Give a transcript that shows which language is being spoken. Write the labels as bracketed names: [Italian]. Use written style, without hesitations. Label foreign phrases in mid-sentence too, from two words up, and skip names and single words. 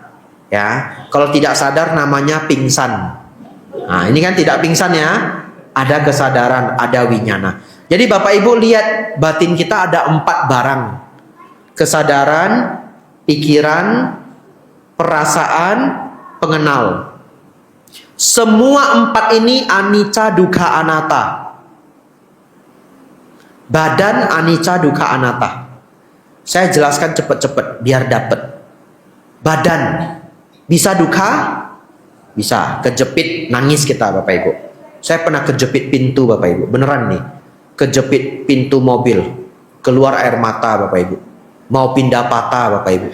[Indonesian] Ya, kalau tidak sadar namanya pingsan. Nah, ini kan tidak pingsan ya. Ada kesadaran, ada winyana. Jadi Bapak Ibu lihat batin kita ada 4 barang. Kesadaran, pikiran, perasaan, pengenal. Semua 4 ini [Pali] anicca dukkha anatta. Badan anicca dukkha anatta. [Indonesian] Saya jelaskan cepat-cepat biar dapat. Badan bisa duka? Bisa. Kejepit, nangis kita Bapak Ibu. Saya pernah kejepit pintu Bapak Ibu. Beneran nih. Kejepit pintu mobil. Keluar air mata Bapak Ibu. Mau pindah patah Bapak Ibu.